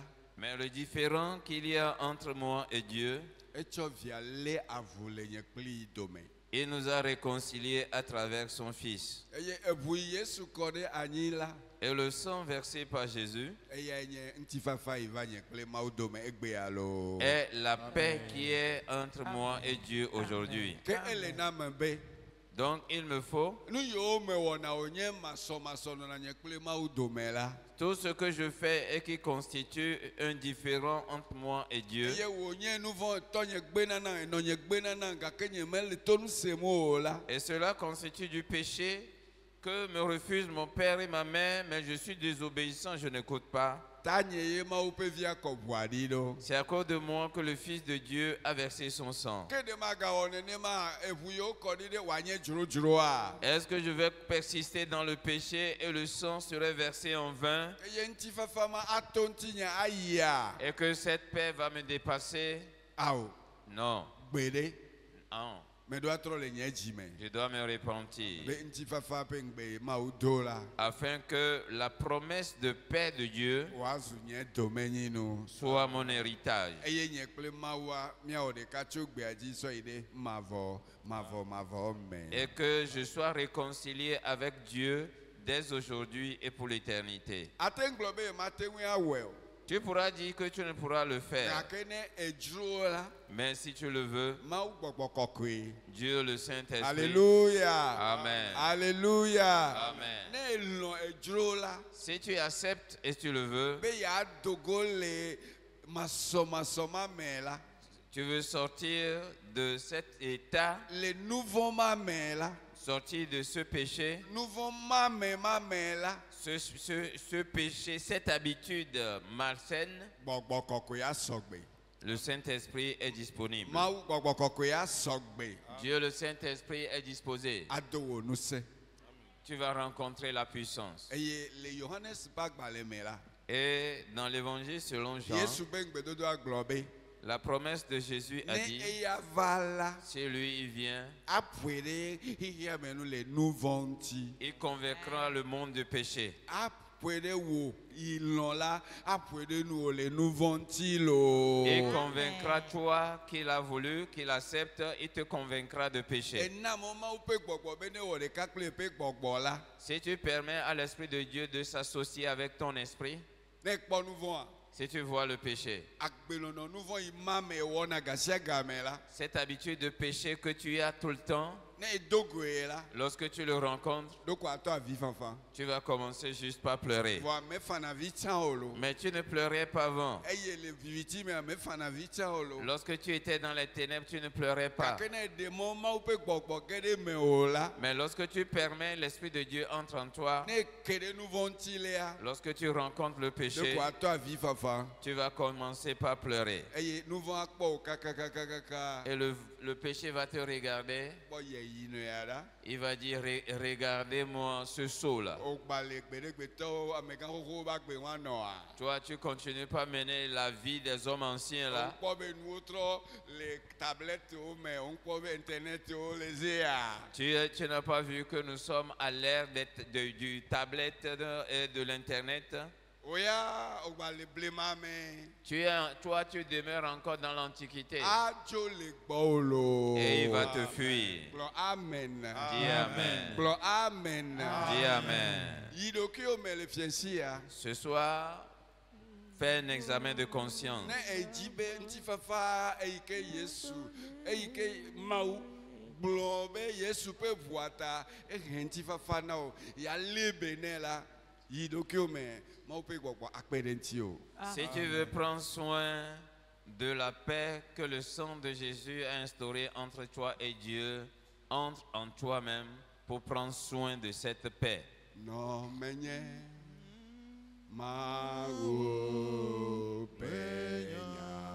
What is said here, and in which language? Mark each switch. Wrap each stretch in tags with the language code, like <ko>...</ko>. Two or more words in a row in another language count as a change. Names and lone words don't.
<fr>Mais le différend qu'il y a entre moi et Dieu,</fr> <ee>etsɔ via lé avu le nye kpli dome.</ee> <fr>il nous a réconciliés à travers son Fils.</fr> <ee>Eye eʋu Yesu kɔ ɖe anyi la,</ee> <fr>Et le sang versé par Jésus</fr> <ee>eya nye ŋutifafa yi va nye kple Mawu dome egbe alo.</ee> <fr>est la paix qui est entre moi et Dieu aujourd'hui.</fr> <ee>Ke ele na me be</ee> <fr>Donc il me faut,</fr> <ee>nu yiwo me wɔna wònye masɔmasɔ nɔna nye kple Mawu dome la.</ee> <fr>tout ce que je fais et qui constitue un différend entre moi et Dieu,</fr> <ee>Eye wònye nu vɔ tɔ nye gbenana enɔ nye gbenana gake nye mele to nu sem o la.</ee> <fr>et cela constitue du péché que me refusent mon père et ma mère, mais je suis désobéissant, je n'écoute pas.</fr> <ee>Ta nye ye Mawu ƒe via kɔ ʋua ɖi ɖo.</ee> <fr>C'est à cause de moi que le Fils de Dieu a versé son sang.</fr> <ee>Ke ɖe magawɔ nenema eʋu yiwo kɔ ɖi ɖe wòanye dzrodzroa.</ee> <fr>Est-ce que je vais persister dans le péché et le sang serait versé en vain</fr> <ee>Eye ŋutifafa ma ato ŋutinye ayia.</ee> <fr>et que cette paix va me dépasser?</fr> <ee>Awo</ee> <fr>Non.</fr> <ee>gbe ɖe.</ee> <fr>Non.</fr> <ee>Meɖo atrɔ le nye dzi me.</ee> <fr>Je dois me repentir</fr> <ee>Be ŋutifafa ƒe ŋgbe Mawu do la.</ee> <fr>afin que la promesse de paix de Dieu</fr> <ee>Wòazu nye domenyinu.</ee> <fr>soit mon héritage.</fr> <ee>Eye nye kple Mawua míawɔ ɖeka tso gbea dzi sɔ yi ɖe mavɔ me.</ee> <fr>Et que je sois réconcilié avec Dieu dès aujourd'hui et pour l'éternité.</fr> <ee>Ate ŋu gblɔ be yemate ŋui awɔe o.</ee> <fr>Tu pourras dire que tu ne pourras le faire,</fr> <ee>Gake ne edzro la,</ee> <fr>mais si tu le veux,</fr> <ee>Mawu gbɔgbɔ kɔkɔe.</ee> <fr>Dieu le Saint-Esprit. Alléluia. Amen. Alléluia. Amen.</fr> <ee>Ne elɔ edzro la,</ee> <fr>Si tu acceptes et tu le veux,</fr> <ee>be yeadogo le masɔmasɔ ma me la,</ee> <fr>tu veux sortir de cet état,</fr> <ee>le nuvɔ ma me la,</ee> <fr>sortir de ce péché,</fr> <ee>nuvɔ ma me la,</ee> <fr>ce péché, cette habitude malsaine,</fr> <ee>gbɔgbɔ kɔkɔe asɔgbe.</ee> <fr>le Saint-Esprit est disponible.</fr> <ee>Mawu gbɔgbɔ kɔkɔe asɔgbe.</ee> <fr>Dieu le Saint-Esprit est disposé.</fr> <ee>Ado wò nusẽ.</ee> <fr>Tu vas rencontrer la puissance.</fr> <ee>Eye le Yohanes ƒe agbalẽ me la,</ee> <fr>Et dans l'évangile selon Jean,</fr> <ee>Yesu ƒe ŋugbedodoa gblɔ be,</ee> <fr>la promesse de Jésus a</fr> <ee>ne</ee> <fr>dit,</fr> <ee>eya va la,</ee> <fr>si lui il vient,</fr> <ee>aƒoe ɖe xixia me nu le nu vɔ ŋuti.</ee> <fr>il convaincra le monde de péché.</fr> <ee>Aƒoe ɖe wò ilɔ la, aƒoe ɖe nu wò le nu vɔ ŋuti lo.</ee> <fr>Il convaincra toi qu'il a voulu, qu'il accepte, il te convaincra de péché.</fr> <ee>Ena mɔ Mawu ƒe gbɔgbɔ be ne wɔ ɖeka kple eƒe gbɔgbɔ la,</ee> <fr>Si tu permets à l'Esprit de Dieu de s'associer avec ton esprit,</fr> <ee>ne kpɔ nu vɔa,</ee> <fr>si tu vois le péché,</fr> <ee>agbelɔnɔ nu vɔ yi ma me wɔna gasia game la,</ee> <fr>cette habitude de péché que tu as tout le temps,</fr> <ee>ne edo goe la,</ee> <fr>lorsque tu le rencontres,</fr> <ee>ɖo ko atɔ avi fanfan.</ee> <fr>tu vas commencer juste par pleurer.</fr> <ee>Vɔa mefana vi tsã o lo.</ee> <fr>Mais tu ne pleurais pas avant.</fr> <ee>Eye le viviti mea mefana vi tsã o lo.</ee> <fr>Lorsque tu étais dans les ténèbres, tu ne pleurais pas.</fr> <ee>Gake ne ɖe mɔ Mawu ƒe gbɔgbɔ ge ɖe me o la,</ee> <fr>Mais lorsque tu permets, l'Esprit de Dieu entre en toi.</fr> <ee>ne ke ɖe nu vɔ ŋuti lea,</ee> <fr>Lorsque tu rencontres le</fr> <ee>ɖo</ee> <fr>péché,</fr> <ee>ko atɔ avi fanfan.</ee> <fr>tu vas commencer par pleurer.</fr> <ee>Eye nu vɔ akpɔ o kakakakaka.</ee> <fr>Et le péché va te regarder.</fr> <ee>Kpɔ yeyinu ya ɖa.</ee> <fr>Il va dire, regardez-moi ce seau-là.</fr> <ee>O gba le gbeɖegbetɔwo amegã xoxowo ƒe agbe ŋua nɔa.</ee> <fr>Toi, tu continues pas à mener la vie des hommes anciens là.</fr> <ee>Wokpɔ be nuwo trɔ le tablettewo me, wokpɔ be internetwo le zea.</ee> <fr>Tu n'as pas vu que nous sommes à l'ère du tablette et de l'Internet.</fr> <ee>Oya o gba le blema me.</ee> <fr>Toi, tu demeures encore dans l'Antiquité.</fr> <ee>Adzo le gbɔ o lo.</ee> <fr>Et il va te fuir.</fr> <ee>Gblɔ amen.</ee> <fr>Dis Amen.</fr> <ee>Gblɔ amen.</ee> <fr>Dis Amen.</fr> <ee>Yi ɖokuiwo me le fiasia.</ee> <fr>Ce soir, fais un examen de conscience.</fr> <ee>Ne edzi be ŋutifafa eyi ke Yesu, eyi ke Mawu gblɔ be Yesu ƒe ʋua ta ehe ŋutifafa na o, ya lé be nɛ la, yi ɖokuiwo me Mawu ƒe gbɔgbɔ akpe ɖe ŋuti o.</ee> <fr>Si tu veux prendre soin de la paix que le sang de Jésus a instaurée entre toi et Dieu, entre en toi-même pour prendre soin de cette paix.</fr> <ee>No menye Mawu penya.</ee>